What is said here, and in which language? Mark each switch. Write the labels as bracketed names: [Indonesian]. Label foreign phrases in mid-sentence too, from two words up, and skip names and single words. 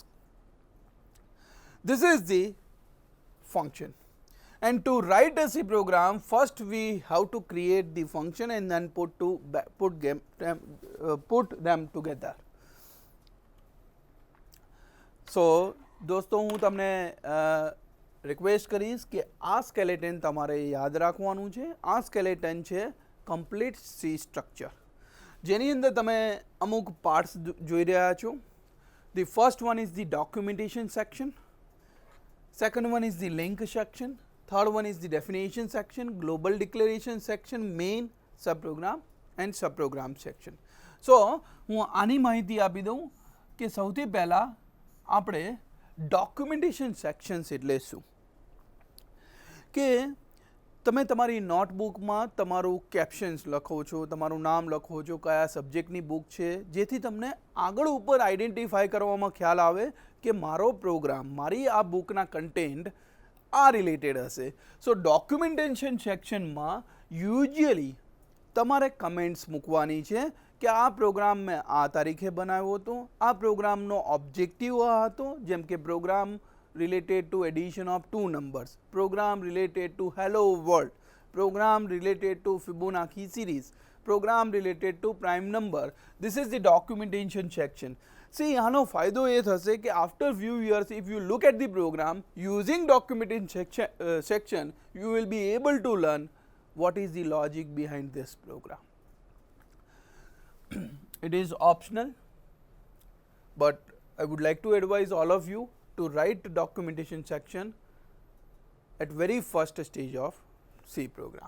[English] This is the function, and to write a C program, first we have to create the function and then put them together. [Gujarati] So दोस्तों હું તમને રિક્વેસ્ટ કરીશ કે આ સ્કેલેટન તમારે યાદ રાખવાનું છે. આ સ્કેલેટન છે કમ્પ્લીટ સી સ્ટ્રક્ચર, જેની અંદર તમે અમુક પાર્ટ્સ જોઈ રહ્યા છો. [English] The first one is the documentation section, second one is the link section, third one is the definition section, global declaration section, main, subprogram and subprogram section. [Gujarati] So હું આની માહિતી આપી દઉં કે સૌથી પહેલાં આપણે ડોક્યુમેન્ટેશન સેક્શન્સ એટલે શું, કે તમે તમારી નોટબુકમાં તમારું કેપ્શન્સ લખો છો, તમારું નામ લખો છો, કયા સબ્જેક્ટની બુક છે, જેથી તમને આગળ ઉપર આઈડેન્ટિફાઈ કરવામાં ખ્યાલ આવે કે મારો પ્રોગ્રામ, મારી આ બુકના કન્ટેન્ટ આ રિલેટેડ હશે. સો ડોક્યુમેન્ટેશન સેક્શનમાં યુઝ્યુઅલી તમારે કમેન્ટ્સ મૂકવાની છે કે આ પ્રોગ્રામ મેં આ તારીખે બનાવ્યો હતો, આ પ્રોગ્રામનો ઓબ્જેક્ટિવ આ હતો, જેમ કે પ્રોગ્રામ [English] related to addition of two [Gujarati] numbers, [English] program related to hello world, program related to Fibonacci series, program related to prime number. This is the documentation section. See, [Gujarati] આનો ફાયદો એ થશે કે [English] after few years if you look at the program using documentation section, you will be able to learn what is the logic behind this program. It is optional, but I would like to advise all of you to write documentation section at very first stage of C program.